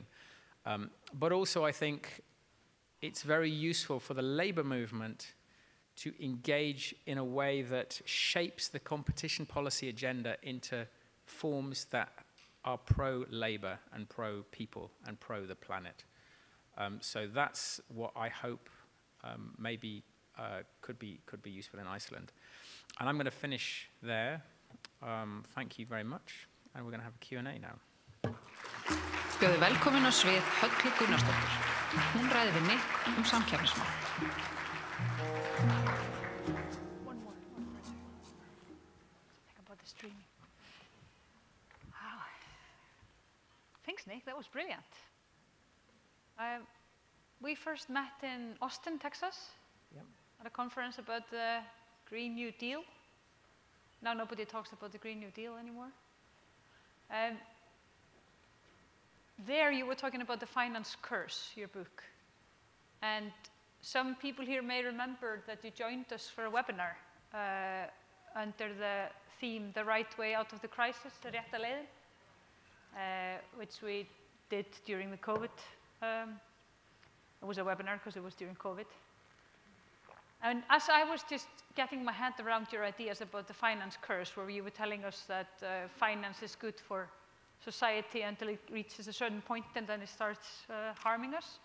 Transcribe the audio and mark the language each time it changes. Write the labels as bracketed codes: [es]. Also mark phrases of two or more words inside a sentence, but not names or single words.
[en] But also I think it's very useful for the labor movement to engage in a way that shapes the competition policy agenda into forms that are pro-labor and pro-people and pro the planet. So that's what I hope maybe could be useful in Iceland. And I'm going to finish there. Thank you very much. And we're going to have a Q&A now. [is] Bjóði velkomin á svið Höllu Gunnarsdóttur. Hún ræðir við Nick samkeppnismál. [en] One more. Think about the streaming. Wow. Thanks, Nick. That was brilliant. We first met in Austin, Texas, at a conference about the Green New Deal. Now nobody talks about the Green New Deal anymore. There you were talking about the finance curse, your book. And some people here may remember that you joined us for a webinar under the theme, The Right Way Out of the Crisis, the [is] rétta leiðin, [en] which we did during the COVID. It was a webinar because it was during COVID. And as I was just getting my head around your ideas about the finance curse, where you were telling us that finance is good for society until it reaches a certain point and then it starts harming us.